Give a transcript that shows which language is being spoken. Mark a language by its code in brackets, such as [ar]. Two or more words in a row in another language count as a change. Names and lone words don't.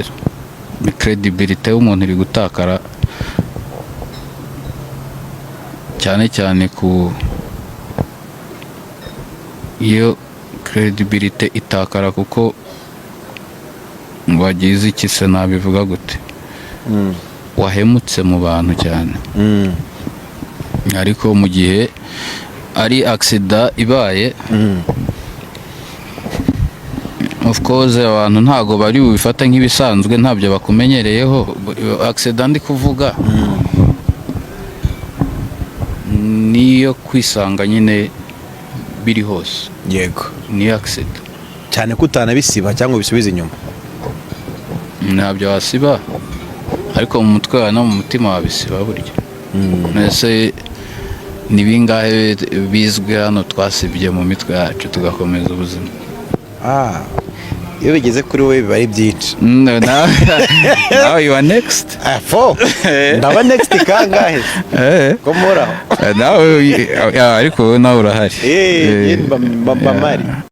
[rw] Credibility y'umuntu iri gutakara, cyane iyo credibility itakara, kuko wagize iki se nabivuga gute, wahemutse mu bantu cyane. Ariko mu gihe ari accident ibaye, [en] of course [rw] abantu ntago bari bubifata nk'ibisanzwe, ntabyo bakumenyereyeho. Accident ndi kuvuga niyo kwisanga nyine biri hose. Yego. Ni accident cyane kutanabisiba cyangwa bisubiza inyuma. Ntabyo wasiba, ariko mu mutwe wawe no mu mutima wabisiba burya. Nese ni bingahe bizwi hano twasibye mu mitwe yacu tugakomeza ubuzima? Iyo bigeze kuri wowe biba ari byinshi. [en] Now you are next. [rw] Ndaba next kangahe? Ko muraho. Nawe ariko nawe urahari. Mari.